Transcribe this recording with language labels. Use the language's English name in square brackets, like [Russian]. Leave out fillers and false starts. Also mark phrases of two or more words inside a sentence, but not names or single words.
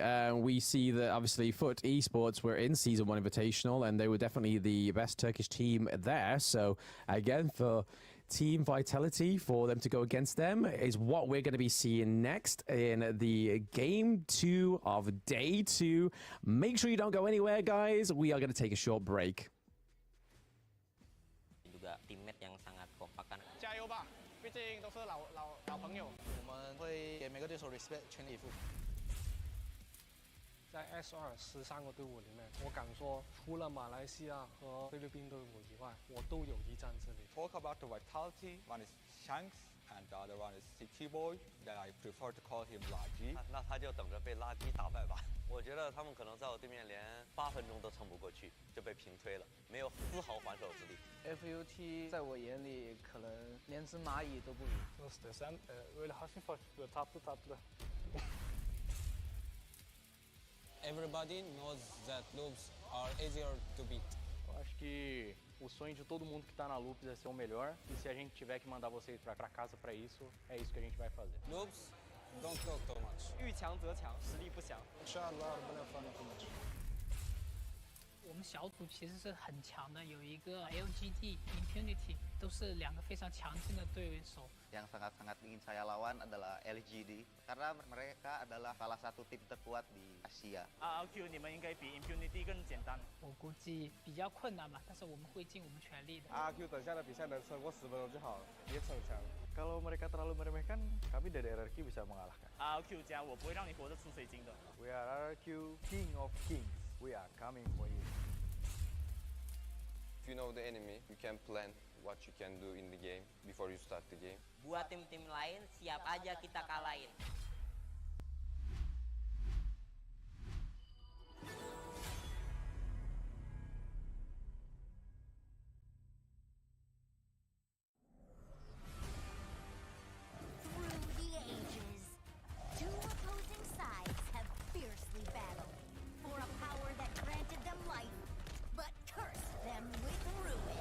[English] We see that obviously Foot Esports were in Season 1 Invitational and they were definitely the best Turkish team there. So again, for Team Vitality, for them to go against them is what we're going to be seeing next in the Game 2 of Day 2. Make sure you don't go anywhere, guys. We are going to take a short break. [Indonesian] Juga teammate yang sangat kompak kan. [Chinese] 加油吧，毕竟都是老朋友。我们会给每个对手 respect 全力以赴。在 S213个队伍里面，我敢说，除了马来西亚和菲律宾队伍以外，我都有一战之力。 [English] Talk about the vitality. One is Shanks, and the other one is City Boy. That I prefer to call him 垃圾。 [Chinese] 那他就等着被垃圾打败吧。我觉得他们可能在我对面连8分钟都撑不过去，就被平推了，没有丝毫还手之力。 FUT 在我眼里可能连只蚂蚁都不如。 [Turkish] Muhteşem. Öyle hafif hafif böyle tatlı tatlı. [English] Everybody knows that loops are easier to beat. [Portuguese] Eu acho que o sonho de todo mundo que tá na Loops é ser o melhor. E se a gente tiver que mandar vocês pra casa pra isso, é isso que a gente vai fazer. [English] Loops, don't talk too much. [Chinese] 遇强则强，实力不详。我们小组其实是很强的，有一个 LGD、Impunity 都是两个非常强劲的对手。 [Indonesian] Yang sangat-sangat ingin saya lawan adalah LGD karena mereka adalah salah satu tim terkuat di Asia. [Chinese] RQ 你们应该比 Impunity 更简单。我估计比较困难吧，但是我们会尽我们全力的。 RQ 等下的比赛能撑过10分钟就好了，别逞强。 [Indonesian] Kalau mereka terlalu meremehkan, kami dari RRQ bisa mengalahkan. [Chinese] RQ 加，我不会让你活着出水晶的。 [English] We are RRQ, King of Kings. We are coming for you. If you know the enemy, you can plan what you can do in the game before you start the game. [Indonesian] Buat tim-tim lain, siap aja kita kalahin. [English] Through the ages, two opposing sides have fiercely battled for a power that granted them life, but cursed them with ruin.